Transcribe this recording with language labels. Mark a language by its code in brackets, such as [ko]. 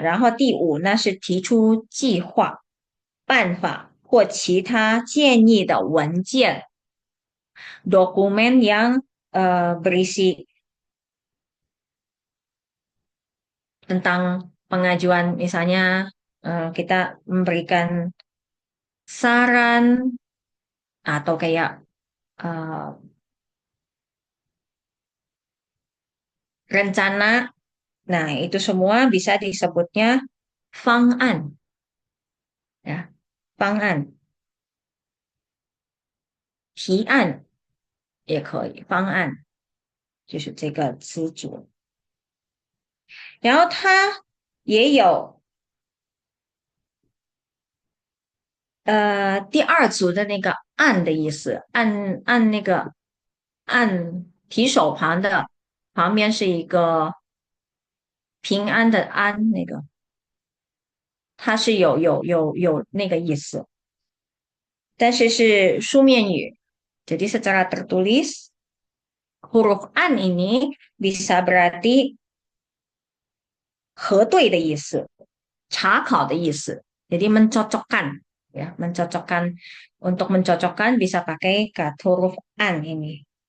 [zh] 然后第五呢是提出计划、办法或其他建议的文件 [id] dokumen yang berisi tentang pengajuan misalnya kita memberikan saran atau kayak rencana. Nah, itu semua bisa disebutnya fang'an ya, fang'an. [zh] 提案也可以，方案就是这个词组。然后它也有第二组的那个按的意思，按那个按提手旁的旁边是一个平安的安，那个它是有那个意思，但是是书面语。 [id] Jadi secara tertulis huruf an ini bisa berarti [zh] 核对的意思，查考的意思。 [id] Jadi mencocokkan ya, mencocokkan untuk mencocokkan bisa pakai kata huruf an ini.